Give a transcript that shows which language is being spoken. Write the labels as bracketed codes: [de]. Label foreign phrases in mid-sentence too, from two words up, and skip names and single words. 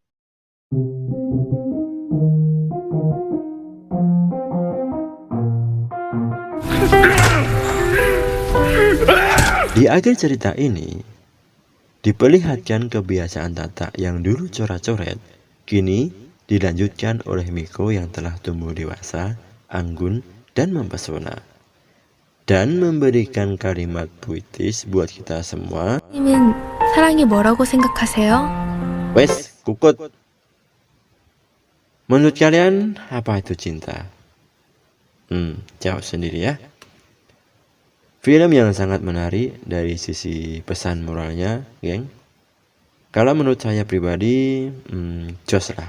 [id] Di akhir cerita ini, diperlihatkan kebiasaan Tata yang dulu coret-coret, kini dilanjutkan oleh Miko yang telah tumbuh dewasa, anggun, dan mempesona. Dan memberikan kalimat puitis buat kita semua. [ko] 님은 사랑이 뭐라고 생각하세요? [jv] Wes, kukut. [id] Menurut kalian, apa itu cinta? Jawab sendiri ya. Film yang sangat menarik dari sisi pesan moralnya, geng. Kalau menurut saya pribadi, jos lah.